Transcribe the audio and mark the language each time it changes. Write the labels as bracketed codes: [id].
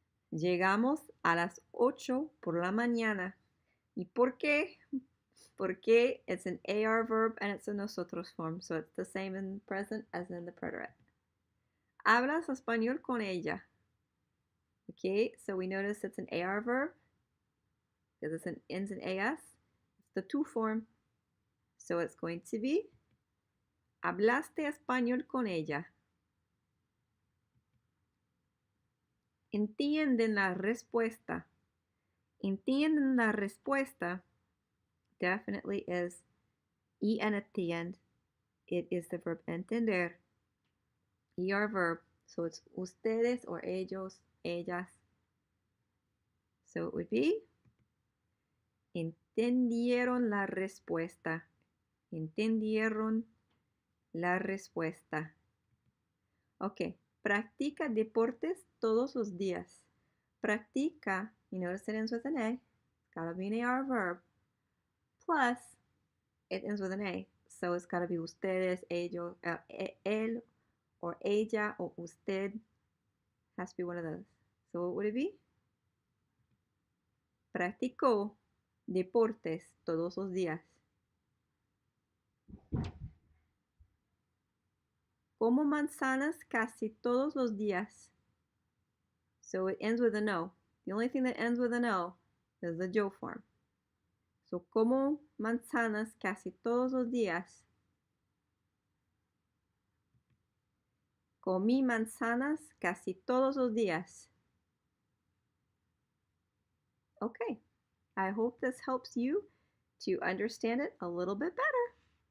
[es] Llegamos a las 8 por la mañana. ¿Y por qué? Porque [en] it's an AR verb and it's a nosotros form, so it's the same in present as in the preterite. [es] Hablas español con ella. [en] Okay, so we notice it's an AR verb because it's an ends in AS. It's the to form, so it's going to be [es] hablaste español con ella. Entienden la respuesta. Entienden la respuesta [en] definitely is en at the end. It is the verb entender. ER verb. So it's ustedes or ellos, ellas. So it would be [es] entendieron la respuesta. Entendieron la respuesta. Okay. Practica deportes todos los días. [en] Practica, you notice it ends with an A. It's got to be an AR verb. Plus, it ends with an A. So it's got to be ustedes, ellos, él, or ella, or usted. Has to be one of those. So what would it be? [es] Practicó deportes todos los días. Como manzanas casi todos los días. [en] So it ends with an O. The only thing that ends with an O is the yo form. So [es] como manzanas casi todos los días. Comí manzanas casi todos los días. [en] Okay, I hope this helps you to understand it a little bit better.